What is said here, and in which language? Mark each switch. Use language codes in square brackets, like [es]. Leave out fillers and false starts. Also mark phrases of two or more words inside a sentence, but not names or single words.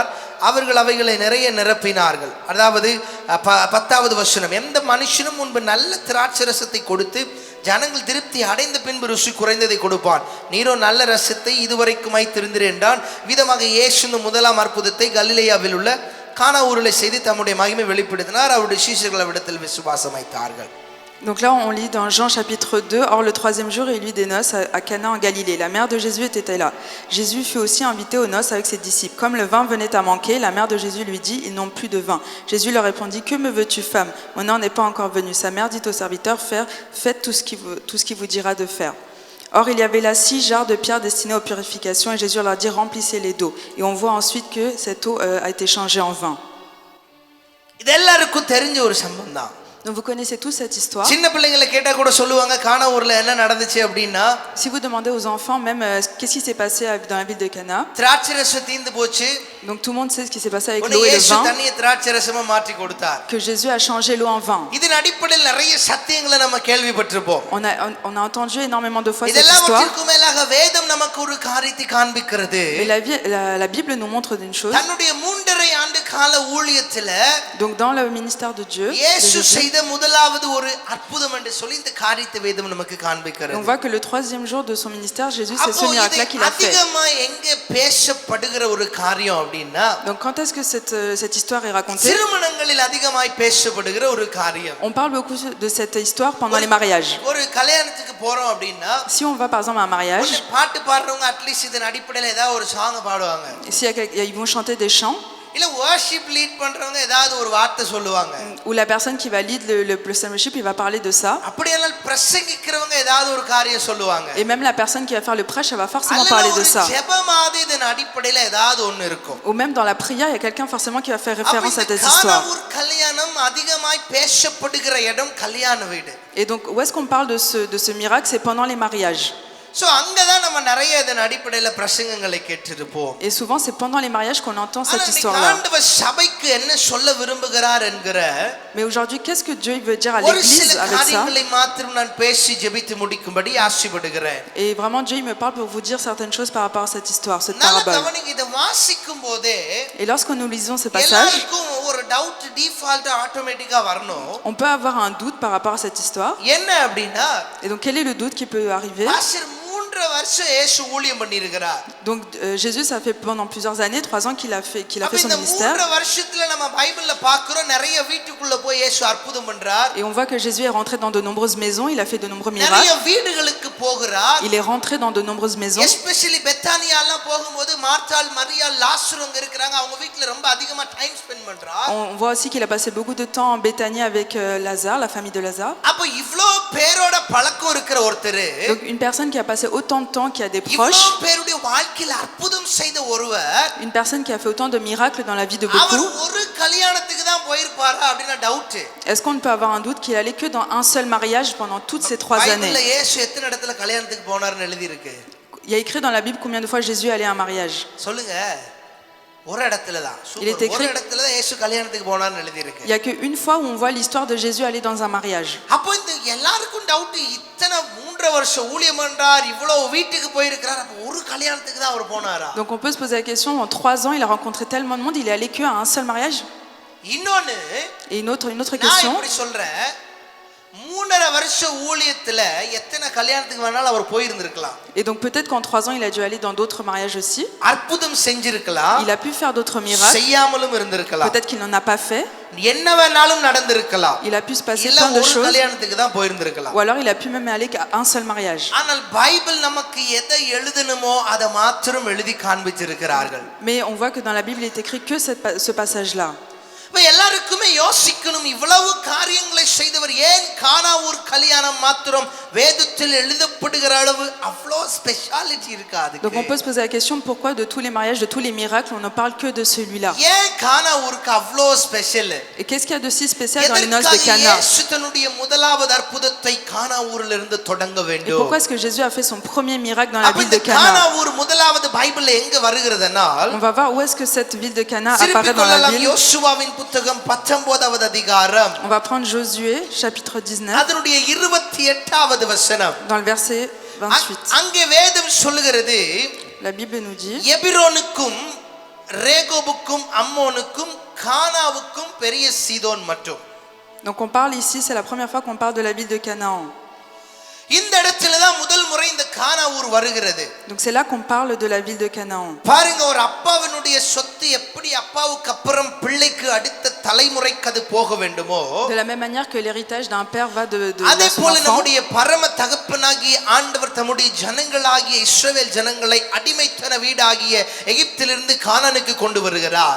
[ta] அவர்கள் அவைகளை நிறைய நிரப்பினார்கள். அதாவது 10வது வசனம், எந்த மனுஷனும் முன்பு நல்ல திராட்சரசத்தை கொடுத்து ஜனங்கள் திருப்தி அடைந்த பின்பு ருசி குறைந்ததை கொடுப்பான். நீரோ நல்ல ரசத்தை இதுவரைக்கும் வைத்திருந்தீர் என்றான். விதமாக இயேசு இந்த முதலாம் அற்புதத்தை கலிலேயாவில் உள்ள கானா ஊரிலே செய்து தம்முடைய மகிமை வெளிப்படுத்தினார். அவருடைய சீஷர்கள் அவ்விடத்தில் விசுவாசம் வைத்தார்கள். [fr] donc là on lit dans Jean chapitre 2, or le troisième jour il y eut des noces à Cana en Galilée. La mère de Jésus était là. Jésus fut aussi invité aux noces avec ses disciples. Comme le vin venait à manquer, la mère de Jésus lui dit, ils n'ont plus de vin. Jésus leur répondit, que me veux-tu, femme? Mon heure n'est pas encore venue. Sa mère dit au serviteur, faites tout ce qu'il vous dira de faire. Or il y avait là 6 jarres de pierre destinées aux purifications, et Jésus leur dit, remplissez-les d'eau. Et on voit ensuite que cette eau a été changée en vin. [ta] இது எல்லாருக்கும் தெரிஞ்ச ஒரு சம்பவம் தான். [fr] Donc vous connaissez tous cette histoire. [ta] சின்ன பிள்ளைகளை கேட்டா கூட சொல்லுவாங்க, கானா ஊர்ல என்ன நடந்துச்சு அப்படின்னா, [fr] Si vous demandez aux enfants même qu'est-ce qui s'est passé dans la ville de Cana, [ta] திராட்சரசம் தீந்து போச்சு. [fr] donc tout le monde sait ce qui s'est passé avec [ta] உடனே [fr] l'eau et le [ta] இயேசு [fr] vin, [ta] தண்ணியை திராட்சரசமா மாற்றி கொடுத்தார். [fr] que Jésus a changé l'eau en vin. [ta] இதன் அடிப்படையில் நிறைய சத்தியங்களை நம்ம கேள்விப்பட்டிருப்போம். [fr] On a entendu énormément de fois cette [ta] இதெல்லாம் [fr] histoire. [ta] வற்றிற்கும் மேலாக வேதம் நமக்கு ஒரு காரியத்தை காண்பிக்கிறது. [fr] Mais la Bible nous montre une chose. [ta] தன்னுடைய 3.5 ஆண்டு கால ஊழியத்துல [fr] Donc dans le ministère de Dieu, [ta] இயேசு செய்த முதலாவது ஒரு அற்புதம் என்று சொல்லி இந்த காரியத்தை வேதம் நமக்கு காண்பிக்கிறது. [fr] on voit que le 3e jour de son ministère, Jésus, c'est ce miracle-là qu'il a fait. [ta] அதிகமா எங்க பேசப்படுகிற ஒரு காரியம் அப்படின்னா, [fr] Donc quand est-ce que cette histoire est racontée? [ta] திருமணங்களில் அதிகமாய் பேசப்படுகிற ஒரு காரியம். [fr] On parle beaucoup de cette histoire pendant les mariages. [ta] ஒரு கல்யாணத்துக்கு போறோம் அப்படின்னா, [fr] Si on va par exemple à un mariage, [ta] பாட்டு பாடுறவங்க அட்லீஸ்ட் இதன் அடிப்படையில் ஏதாவது ஒரு சாங் பாடுவாங்க. [fr] ils vont chanter des chants, [ta] இல்ல [en] worship lead [ta] பண்றவங்க ஏதாவது ஒரு வார்த்தை சொல்லுவாங்க. [fr] ou la personne qui va lead le worship, il va parler de ça. [ta] அப்படியெல்லாம் பிரசங்கிக்கிறவங்க ஏதாவது ஒரு காரியம் சொல்லுவாங்க. [fr] Et même la personne qui va faire le prêche, elle va forcément parler de ça. [ta] ஜெபமாதி இதன் அடிப்படையில் ஏதாவது ஒன்னு இருக்கும். [fr] Ou même dans la prière, il y a quelqu'un forcément qui va faire référence à cette histoire. [ta] கானா ஊர் கல்யாணம் அதிகமாய் பேசப்படுகிற இடம் கல்யாண வீடு. [fr] Et donc où est-ce qu'on parle de ce miracle? C'est pendant les mariages. [ta] சோ அங்கதான் நம்ம நிறைய இதன் அடிப்படையில் பிரசங்கங்களை கேட்டிருப்போம். [fr] Et souvent c'est pendant les mariages qu'on entend cette histoire-là. [ta] ஆண்டவர் சபைக்கு என்ன சொல்ல விரும்புகிறார் என்கிற, [fr] Mais aujourd'hui, qu'est-ce que Dieu veut dire à l'église avec ça? [ta] காரியங்களை மாத்திரம் நான் பேசி ஜெபித்து முடிக்கும்படி ஆசைப்படுகிறேன். [fr] Et vraiment Dieu il me parle pour vous dire certaines choses par rapport à cette histoire, cette [ta] நல்ல [fr] parabole. [ta] கவனிங்க, இத வாசிக்கும் போதே [fr] Et lorsque nous lisons ces passages, [ta] எல்லாருக்கும் ஒரு [en] doubt default automatically [ta] வரணும். [fr] on peut avoir un doute par rapport à cette histoire. [ta] என்ன அப்படின்னா, [fr] Et donc quel est le doute qui peut arriver? [ta] பாஸ்டர் 3 வருஷம் இயேசு ஊழியம் பண்ணியிருக்கிறார். [fr] Donc Jésus, ça fait pendant plusieurs années, 3 ans qu'il a fait [ta] அப்ப [fr] son [ta] இந்த [fr] ministère. [ta] 3 வருஷத்துல நம்ம பைபிள்ல பார்க்கிறோம் நிறைய வீட்டுக்குள்ள போய் இயேசு அற்புதம் பண்றார். [fr] Et on voit que Jésus est rentré dans de nombreuses maisons, il a fait de nombreux [ta] நிறைய [fr] miracles. [ta] வீடுகளுக்கு போகிறார். [fr] Il est rentré dans de nombreuses maisons. [ta] எஸ்பெஷலி பெத்தானியாலாம் போகும்போது மார்த்தாள் மரியாள் லாசரு அங்க இருக்காங்க. அவங்க வீட்ல ரொம்ப அதிகமா [en] time spend [ta] பண்றார். [fr] On voit aussi qu'il a passé beaucoup de temps en Béthanie avec Lazare, la famille de Lazare. [ta] அப்ப இவ்ளோ பேரோட பழக்கம் இருக்கிற ஒருத்தர், [fr] Donc une personne qui a passé autant de temps, qui a des [ta] இவ்ளோ [fr] proches, [ta] பேருடைய வாழ்க்கையில அற்புதம் செய்த ஒருவர், [fr] une personne qui a fait autant de miracles dans la vie de [ta] அவர் [fr] beaucoup. [ta] ஒரு கல்யாணத்துக்கு தான் போயிருப்பாரா அப்படினா டவுட். [fr] Est-ce qu'on ne peut avoir un doute qu'il allait que dans un seul mariage pendant toutes ces 3 années? [ta] பைபிள்ல இயேசு எத்தனை இடத்துல கல்யாணத்துக்கு போனார்னு எழுதி இருக்கு? [fr] Il y a écrit dans la Bible combien de fois Jésus allait à un mariage. [ta] சொல்லுங்க. ஒரு இடத்துல தான். [fr] Il est écrit. [ta] ஒரு இடத்துல தான் இயேசு கல்யாணத்துக்கு போனார்னு எழுதி இருக்கு. [fr] Il y a qu'une fois où on voit l'histoire de Jésus aller dans un mariage. [ta] அப்போ இந்த எல்லாருக்கும் டவுட், இத்தனை 3 வருஷம் ஊழியம் பண்றார், இவ்வளவு வீட்டுக்கு போய் இருக்கார், அப்ப ஒரு கல்யாணத்துக்கு தான் அவர் போனாரா? [fr] Donc on peut se poser la question, en 3 ans il a rencontré tellement de monde, il est allé que à un seul mariage? [ta] இன்னொன்னு, [fr] Et une autre [ta] நான் [fr] question, [ta] இப்படி சொல்றேன், 3.5 வருஷ ஊழியத்துல எத்தனை கல்யாணத்துக்கு வேணாலும் அவர் போய் இருந்திருக்கலாம். [fr] et donc peut-être qu'en 3 ans il a dû aller dans d'autres mariages aussi. [ta] அற்புதம் செஞ்சிருக்கலாம். [fr] Il a pu faire d'autres miracles. [ta] செய்யாமலும் இருந்திருக்கலாம். [fr] Peut-être qu'il n'en a pas fait. [ta] என்ன வேணாலும் நடந்திருக்கலாம். [fr] Il a pu se passer [ta] இல்ல [fr] plein de [ta] ஒரு [fr] choses. [ta] கல்யாணத்துக்கு தான் போய் இருந்திருக்கலாம். [fr] Ou alors il a pu même aller qu'à un seul mariage. [ta] ஆனால் பைபிள் நமக்கு எதை எழுதணுமோ அதை மாத்திரம் எழுதி காண்பிச்சிருக்கிறார்கள். [fr] Mais on voit que dans la Bible il est écrit que ce passage-là. [ta] இப்ப எல்லாருக்குமே யோசிக்கணும், இவ்வளவு காரியங்களை செய்தவர் ஏன் கானா ஊர் கல்யாணம் மாத்திரம் வேதத்தில் எழுதப்படுகிற அளவு அவ்வளோ ஸ்பெஷாலிட்டி இருக்காது? [fr] Donc on peut se poser la question, pourquoi de tous les mariages, de tous les miracles, on ne parle que de celui-là? [ta] ஏன் கானா ஊருக்கு அவ்வளோ ஸ்பெஷல்? [fr] Et qu'est-ce qu'il y a de si spécial dans les noces de [ta] எதற்காக [fr] Cana? [ta] இயேசு தன்னுடைய முதலாவது அற்புதத்தை கானா ஊரில் இருந்து தொடங்க [fr] Et [ta] வேண்டும்? [fr] pourquoi est-ce que Jésus a fait son premier miracle dans la [ta] அப்ப [fr] ville [ta] இந்த [fr] de [ta] கானா [fr] Cana? [ta] ஊர் முதலாவது பைபிள்ல எங்க வருகிறதுனால், [fr] On va voir où est-ce que cette ville de Cana apparaît [ta] திருப்பிக் [fr] dans la [ta] கொள்ளலாம். [fr] Bible. [ta] யோசுவாவின் புத்தகம் 19வது அதிகாரம், [fr] On va prendre Josué, chapitre 19, [ta] அதனுடைய 28வது வசனம். [fr] dans le verset 28. [ta] அங்கே வேதம் சொல்லுகிறது, [fr] La Bible nous dit, [ta] எபிரோனுக்கும் ரேகோபுக்கும் அம்மோனுக்கும் கானாவுக்கும் பெரிய சீதோன் மட்டும். [fr] donc on parle ici, c'est la première fois qu'on parle de la ville de Canaan. [ta] இந்த இடத்துல தான் முதல் முறை இந்த கானா ஊர் வருகிறது. [fr] Donc c'est là qu'on parle de la ville de Canaan. [ta] பாருங்க, ஒரு அப்பாவினுடைய சொத்து எப்படி அப்பாவுக்கு அப்புறம் பிள்ளைக்கு அடுத்த தலைமுறைக்கு அது போக வேண்டுமோ, [fr] De la même manière que l'héritage d'un père va de [ta] அதே [fr] son [ta] போல [fr] enfant. [ta] நம்முடைய பரம தகப்பனாகிய ஆண்டவர் தம்முடைய ஜனங்களாகிய இஸ்ரவேல் ஜனங்களை அடிமைத்தன வீடாகிய எகிப்திலிருந்து கானானுக்கு கொண்டு வருகிறார்.